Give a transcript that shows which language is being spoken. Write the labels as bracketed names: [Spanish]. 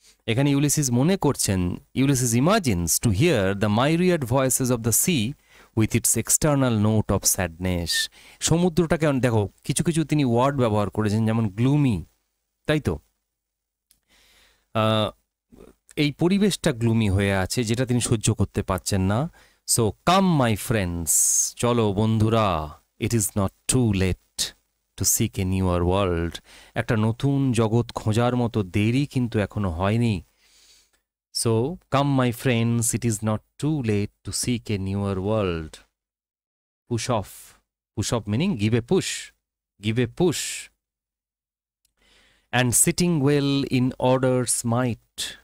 [Bangla] এখানে ইউলিসিস মনে করছেন, [English] Ulysses imagines to hear the myriad voices of the sea with its external note of sadness. [Bangla] সমুদ্রটাকে দেখো, কিছু কিছু তিনি ওয়ার্ড ব্যবহার করেছেন, যেমন গ্লুমি, তাই তো, এই পরিবেশটা গ্লুমি হয়ে আছে, যেটা তিনি সহ্য করতে পারছেন না। [English] so come my friends, [Bangla] চলো বন্ধুরা, [English] It is not too late to seek a newer world. [Bangla] একটা নতুন জগৎ খোঁজার মতো দেরি কিন্তু এখনো হয়নি। [English] So, come my friends, it is not too late to seek a newer world. Push off. Push off meaning give a push. Give a push. And sitting well in order's might.